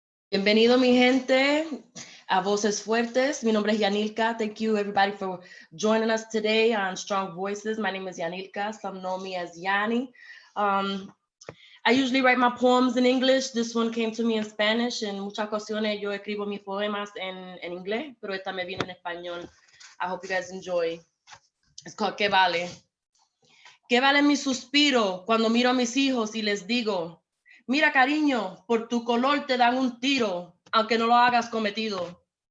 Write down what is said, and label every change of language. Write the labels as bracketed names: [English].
[Spanish] Bienvenido, mi gente, a Voces Fuertes. Mi nombre es Yanilka. [English] Thank you, everybody, for joining us today on Strong Voices. My name is Yanilka. Some know me as Yani. I usually write my poems in English. This one came to me in Spanish. [Spanish] En muchas ocasiones yo escribo mis poemas en inglés, pero esta me vino en español. [English] I hope you guys enjoy. It's called [Spanish] ¿Qué vale? ¿Qué vale mi suspiro cuando miro a mis hijos y les digo, mira, cariño, por tu color te dan un tiro, aunque no lo hagas cometido?